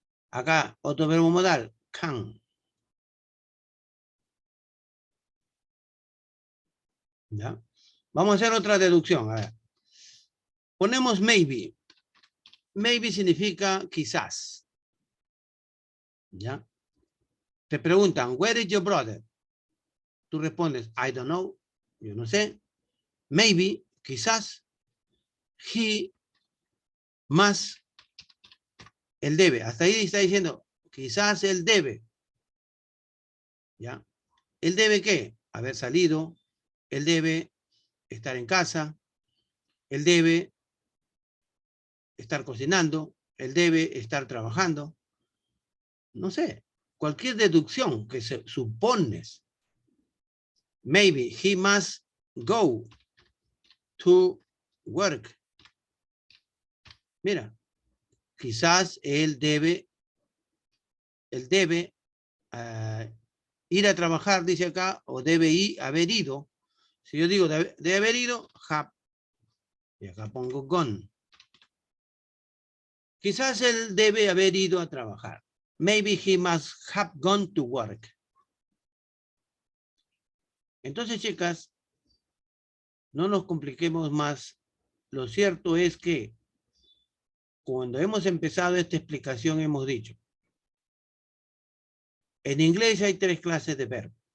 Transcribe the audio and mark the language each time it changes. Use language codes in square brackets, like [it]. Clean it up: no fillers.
[es] Acá, otro verbo modal, can. ¿Ya? Vamos a hacer otra deducción. A ver. Ponemos maybe. Maybe significa quizás. ¿Ya? Te preguntan, [en] where is your brother? [es] Tú respondes, [en] I don't know. [es] Yo no sé. Maybe, quizás. He, más, él debe. Hasta ahí está diciendo, quizás él debe. ¿Ya? ¿Él debe qué? Haber salido. Él debe estar en casa. Él debe estar cocinando. Él debe estar trabajando. No sé. Cualquier deducción que se supones. [en] Maybe he must go to work. [es] Mira, quizás él debe el debe ir a trabajar, dice acá, o debe haber ido. Si yo digo debe haber ido, have. Y acá pongo gone. Quizás él debe haber ido a trabajar. [en] Maybe he must have gone to work. [es] Entonces, chicas, no nos compliquemos más. Lo cierto es que cuando hemos empezado esta explicación hemos dicho, en inglés hay 3 clases de verbo.